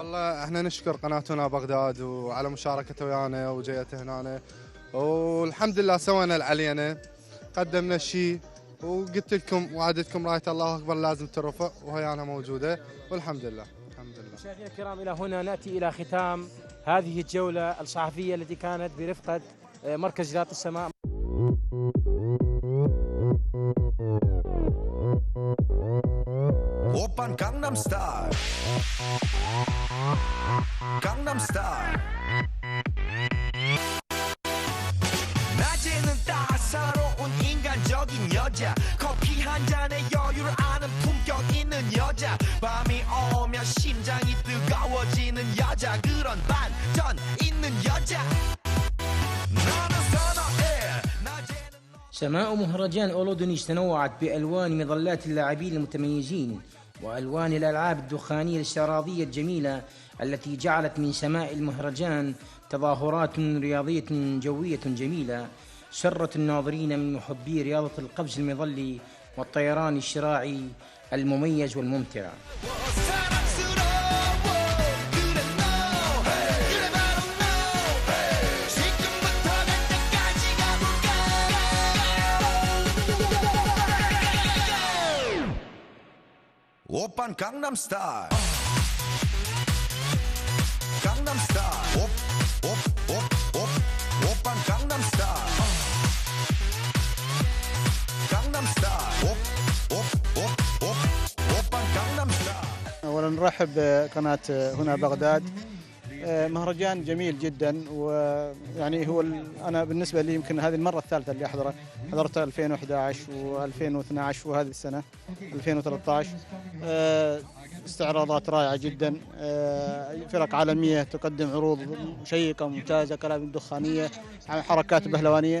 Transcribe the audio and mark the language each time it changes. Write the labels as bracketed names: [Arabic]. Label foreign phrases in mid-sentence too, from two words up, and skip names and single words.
[Arabic] والله احنا نشكر قناه هنا بغداد وعلى مشاركته ويانا وجيته هنا، والحمد لله سوينا اللي علينا، قدمنا الشيء، وقلت لكم وعدتكم رايه الله اكبر لازم ترفع، وهي انا موجوده، والحمد لله. الحمد لله. مشاهدينا الكرام، الى هنا ناتي الى ختام هذه الجوله الصحفيه التي كانت برفقه مركز جلالة السماء. [Korean] 오빤 강남스타일 강남스타일 낮에는 따사로운 인간적인 여자, 커피 한 잔에 여유를 아는 품격 있는 여자, 밤이 오면 심장이 뜨거워지는 여자, 그런 반전 있는 여자 나는 선호해. [Arabic] سماء مهرجان أورودونيس تنوعت بألوان مظلات اللاعبين المتميزين وألوان الألعاب الدخانية الاستعراضية الجميلة التي جعلت من سماء المهرجان تظاهرات رياضية جوية جميلة سرت الناظرين من محبي رياضة القفز المظلي والطيران الشراعي المميز والممتع. [Korean] 오빤 강남스타일 강남스타일 오빤 강남스타일 강남스타일 오빤 강남스타일. [Arabic] اولا نرحب بقناه هنا بغداد. مهرجان جميل جدا، ويعني هو انا بالنسبه لي يمكن هذه المره الثالثه اللي احضره. حضرت 2011 و2012 وهذه السنه 2013. استعراضات رائعه جدا، فرق عالميه تقدم عروض شيقه ممتازه، كلابين دخانيه، حركات بهلوانيه.